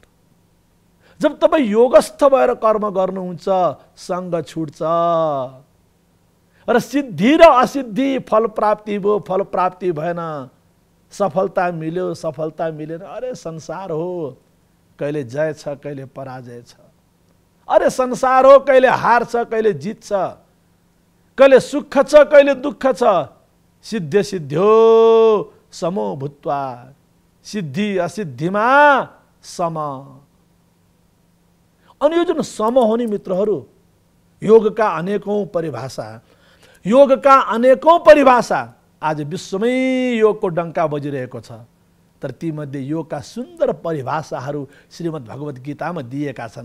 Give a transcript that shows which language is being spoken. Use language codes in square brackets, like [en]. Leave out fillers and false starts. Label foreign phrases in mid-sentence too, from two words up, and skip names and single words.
[ne] जब तपाई योगस्थ भएर कर्म गर्नुहुन्छ, संग छुट्छ र सिद्धि र असिद्धि, फल प्राप्ति भयो, फल प्राप्ति भएन, सफलता मिल्यो, सफलता मिलेन, अरे संसार हो, कहिले जय छ कहिले पराजय छ। अरे संसार हो, कहिले हार छ कहिले जित छ, कहिले सुख छ कहिले दुःख छ। [sa] सिद्ध सिद्ध्यो समो भूत्वा, [ne] सिद्धि असिद्धिमा सम। अनि यो जुन सम हो नि मित्रहरू, योगका अनेकौं परिभाषा, योगका अनेकौं परिभाषा आज विश्वमै योगको डङ्का बजिरहेको छ। तर तीमध्ये योगका सुन्दर परिभाषाहरू श्रीमद् भगवत गीतामा दिएका छन्।